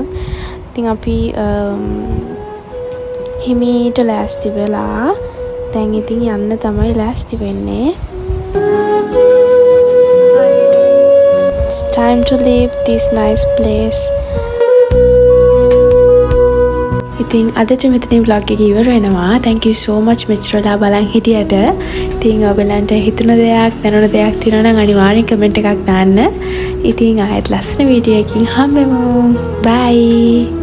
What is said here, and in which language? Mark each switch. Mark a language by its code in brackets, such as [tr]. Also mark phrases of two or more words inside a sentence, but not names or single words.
[si] ඉතින් අපි හිමීට ලෑස්ති වෙලා දැන් ඉතින් යන්න තමයි ලෑස්ති වෙන්නේ. [en] It's time to leave this nice place. [si] ඉතින් අදට මෙතනින් vlog එක ඉවර වෙනවා. [en] Thank you so much [si] මෙච්චරලා බලන් හිටියට. ඉතින් ඔයගලන්ට හිතුණ දෙයක් දැනුණ දෙයක් තියෙනවා නම් අනිවාර්යෙන් කමෙන්ට් එකක් දාන්න. ඉතින් ආයෙත් ලස්සන වීඩියෝ එකකින් හම්බෙමු. [en] Bye.